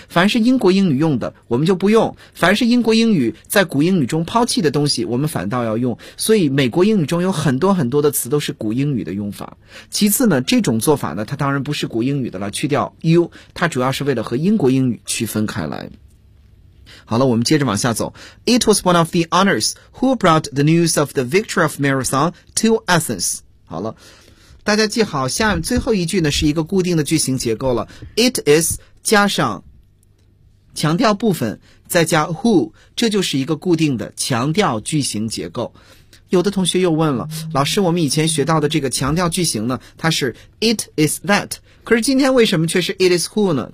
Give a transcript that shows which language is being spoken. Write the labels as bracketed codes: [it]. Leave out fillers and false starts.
[zh] 凡是英国英语用的，我们就不用；凡是英国英语在古英语中抛弃的东西，我们反倒要用。所以美国英语中有很多很多的词都是古英语的用法。其次呢，这种做法呢，它当然不是古英语的了，去掉 U， 它主要是为了和英国英语区分开来。好了，我们接着往下走。 [en] It was one of the honors who brought the news of the victory of marathon to Athens. [zh] 好了，大家记好，下面最后一句呢是一个固定的句型结构了。 It is 加上强调部分，再加 who， 这就是一个固定的强调句型结构。有的同学又问了，老师，我们以前学到的这个强调句型呢，它是 it is that， 可是今天为什么却是 it is who 呢？